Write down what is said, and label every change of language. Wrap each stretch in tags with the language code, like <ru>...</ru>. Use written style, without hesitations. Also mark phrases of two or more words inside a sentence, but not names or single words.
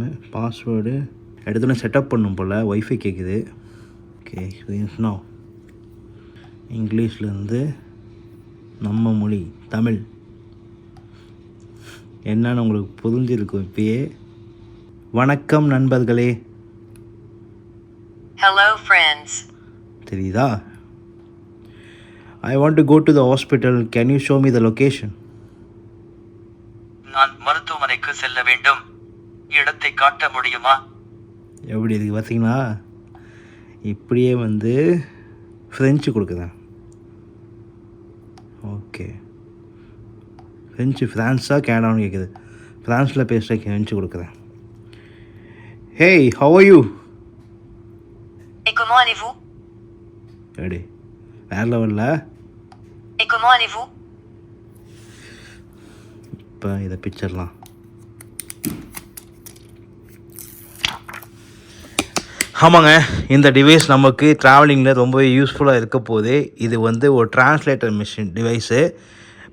<ta>பாஸ்வேர்டு எடுத்தோன்னே செட்டப் பண்ணும் போல். ஒய்ஃபை கேட்குது.</ta> <en>okay, no</en> <ta>இங்கிலீஷ்லேருந்து நம்ம மொழி தமிழ் என்னன்னு உங்களுக்கு புரிஞ்சிருக்கும் இப்பயே. வணக்கம் நண்பர்களே.</ta> <en>Hello friends.</en> <ta>தெரியுதா?</ta> <en>I want to go to the hospital. Can you show me the location?</en> <ta>நான் மருத்துவமனைக்கு செல்ல வேண்டும், இடத்தை காட்ட முடியுமா? எப்படி இருக்கு பார்த்தீங்களா? இப்படியே வந்து ஃப்ரெஞ்சு கொடுக்குறேன். ஓகே, ஃப்ரெஞ்சு ஃப்ரான்ஸாக கனடான்னு கேட்குது. ஃப்ரான்ஸில் பேசுகிற ஃப்ரெஞ்சு கொடுக்குறேன்.</ta> <en>Hey, how are you?</en> <fr>Et comment allez-vous?</fr> <ta>ரெடி, வேறு லெவலில்.</ta> <fr>Et comment allez-vous?</fr> <ta>இப்போ இதை பிக்சர்லாம். ஆமாங்க, இந்த டிவைஸ் நமக்கு ட்ராவலிங்கில் ரொம்பவே யூஸ்ஃபுல்லாக இருக்க போகுது. இது வந்து ஒரு</ta> <en>translator machine device.</en>